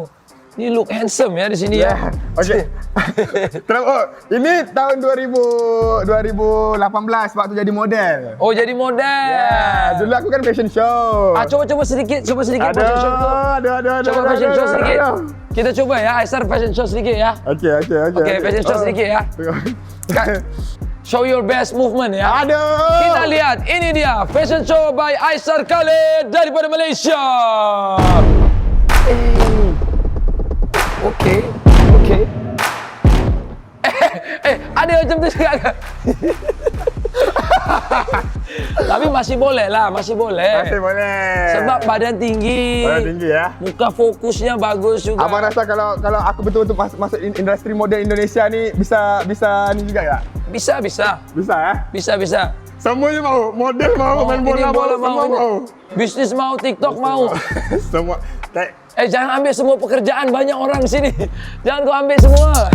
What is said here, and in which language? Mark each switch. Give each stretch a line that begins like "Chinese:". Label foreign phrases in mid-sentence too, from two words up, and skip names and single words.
Indonesian: Ini
English: look handsome
Indonesian: ya di sini ya. Okey. Ini tahun 2018 waktu jadi model. Oh, jadi model. Ya, dulu aku kan
English: fashion show.
Indonesian: Coba sedikit
English: fashion show
Indonesian: tu. Aduh. Coba
English: fashion show
Indonesian: sedikit. Kita coba ya, Aisar
English: fashion show
Indonesian: sedikit ya. Okey. Okey,
English: fashion show
Indonesian: sedikit ya.
English: Show your best movement ya.
Indonesian: Aduh. Kita lihat, ini dia
English: fashion show by
Indonesian: Aisar Khalid daripada Malaysia. Okey.
Malay: Ada macam tu juga ke? Tapi masih boleh lah, masih boleh. Masih boleh. Sebab badan tinggi. Badan tinggi ya. Muka fokusnya bagus juga. Abang rasa kalau aku betul-betul masuk industri model Indonesia ni bisa ni juga tak?
Indonesian: Bisa. Bisa ya? Bisa. Semuanya mau, model mau, main bola semua mau. Bisnis mau, TikTok mau. Semua. Jangan ambil semua pekerjaan, banyak orang di sini. Jangan kau ambil semua.